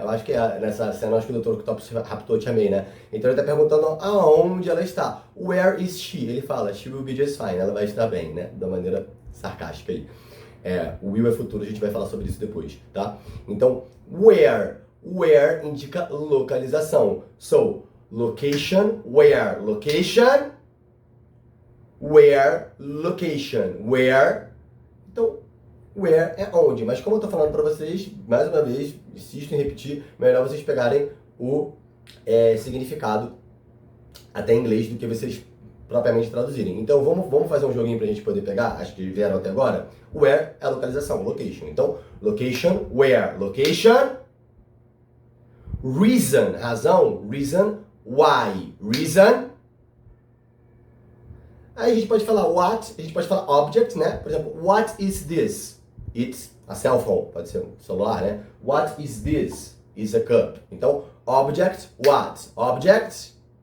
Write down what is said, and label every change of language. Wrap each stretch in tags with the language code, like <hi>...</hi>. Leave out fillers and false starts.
<pt>Eu acho que nessa cena, acho que o Dr. Octopus raptou a Tia May, né? Então ele tá perguntando aonde ela está.</pt> <en>Where is she?</en> <pt>Ele fala,</pt> <en>she will be just fine.</en> <pt>Ela vai estar bem, né? Da maneira sarcástica aí. O will é futuro, a gente vai falar sobre isso depois, tá? Então, where. Where indica localização.</pt> <en>So, location, where. Location, where, location.</en> <pt>Where. Então, where é onde. Mas como eu tô falando para vocês, mais uma vez, insisto em repetir, melhor vocês pegarem o significado até em inglês do que vocês propriamente traduzirem. Então, vamos fazer um joguinho pra gente poder pegar, acho que vieram até agora. Where é a localização, location. Então,</pt> <en>location, where. Location, reason, razão, reason, why. Reason.</en> <pt>Aí a gente pode falar what, a gente pode falar object, né? Por exemplo,</pt> <en>what is this? It's a cell phone,</en> <pt>pode ser um celular, né?</pt> <en>What is this? Is a cup.</en> <pt>Então,</pt> <en>object, what? Object.</en>